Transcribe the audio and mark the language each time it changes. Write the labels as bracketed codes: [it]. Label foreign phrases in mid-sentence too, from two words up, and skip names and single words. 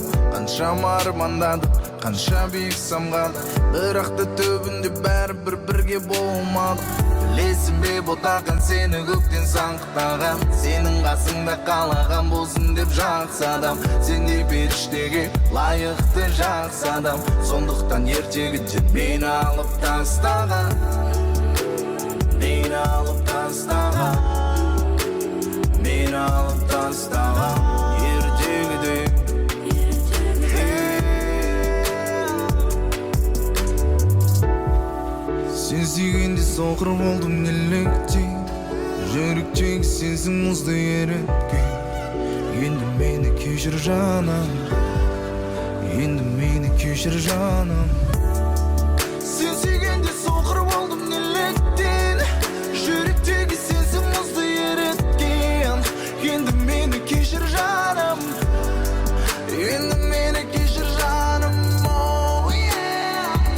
[kk] Қаншама армандадық, қанша биік самғадық Бірақ та түбінде бәрібір бірге болмадық Білесің бе ботақан сені көктен саңғытаған Сенің қасыңда қалаған болсын деп жақсы адам Сендей періштеге лайықты жақсы адам Сондықтан ертегіден мені алып тастаған Мені алып тастаған Meni alıp tastağan ертегідей Sen sүйгенде соқыр болдым неліктен Жүректегі сенсің мұзды еріткен Енді мені кешір жаным Енді мені кешір жаным Sen sүйгенде соқыр болдым неліктен Жүректегі сенсің мұзды еріткен Енді мені кешір жаным Енді мені кешір жаным [en] Oh yeah